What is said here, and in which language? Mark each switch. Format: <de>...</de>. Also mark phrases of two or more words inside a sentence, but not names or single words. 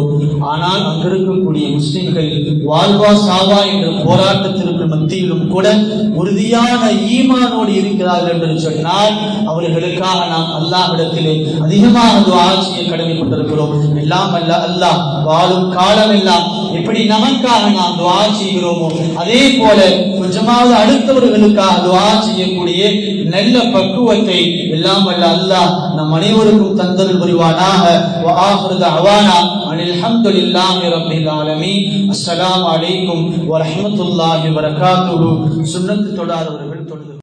<ta>ஆனால் அங்கிருக்கக்கூடிய முஸ்லிம்கள் வாழ்வா சாவா என்ற போராட்டத்திற்கு மத்தியிலும் கூட உறுதியான ஈமானோடு இருக்கிறார்கள் என்று சொன்னால் அவர்களுக்காக நாம் அல்லாஹ்விடத்திலே அதிகமாக துஆ செய்ய கடமைப்பட்டிருக்கிறோம். எல்லாம் அல்ல அல்லாஹ் வாழும் காலம் எல்லாம் எப்படி நமக்காக நாம் துஆ செய்கிறோமோ அதே போல கொஞ்சமாவது அடுத்தவர்களுக்காக துஆ செய்யக்கூடிய நல்ல பக்குவத்தை எல்லாம் அல்ல அல்லாஹ் நம் அனைவருக்கும் தந்தருள் புரிவானாக.</ta> <ar>وآخر دعوانا أن الحمد لله رب العالمين. السلام عليكم ورحمة الله وبركاته.</ar> <ta>சுன்னத் தொடாதவர்கள் தொழுது</ta>